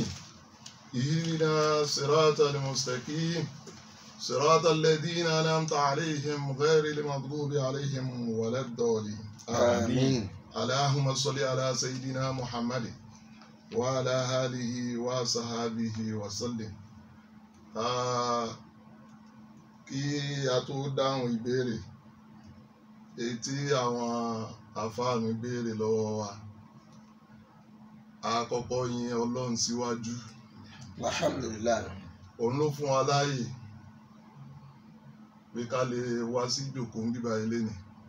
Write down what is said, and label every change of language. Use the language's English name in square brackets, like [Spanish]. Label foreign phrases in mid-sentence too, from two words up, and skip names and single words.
[Arabic] اهدنا الصراط المستقيم. صراط الذين أنعمت عليهم غير المغضوب عليهم ولا الضالين. آمين. اللهم صل على سيدنا محمد وعلى آله وصحبه وسلم. [Yoruba] Kí a tó dáhùn ìbéèrè èyí tí àwọn àfáà mi béèrè lọ́wọ́ wa, a kọ́kọ́ yìn Ọlọ́run síwájú. Alhamdulillah. Òun ló fún wa láàyè pé ká lè wá sí ìjókòó ń bíbá ilé ni.